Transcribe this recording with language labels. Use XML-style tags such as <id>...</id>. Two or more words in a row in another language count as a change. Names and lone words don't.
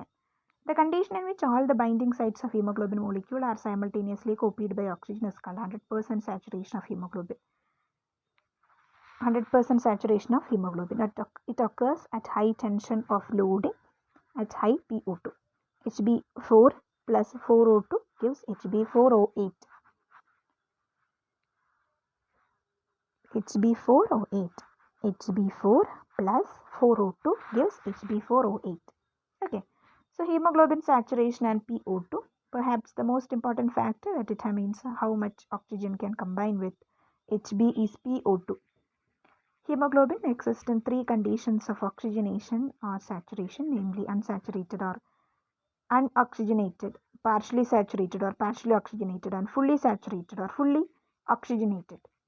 <en>The condition in which all the binding sites of hemoglobin molecule are simultaneously copied by oxygen is called 100% saturation of hemoglobin. 100% saturation of hemoglobin. It occurs at high tension of loading at high PO2. Hb4 plus 4O2 gives Hb4O8. Hb4O8. Hb4 plus 4O2 gives Hb4O8. Okay. So hemoglobin saturation and PO2 Perhaps the most important factor that determines how much oxygen can combine with Hb is PO2. Hemoglobin exists in three conditions of oxygenation or saturation, namely unsaturated or unoxygenated, partially saturated or partially oxygenated, and fully saturated or fully oxygenated.</en>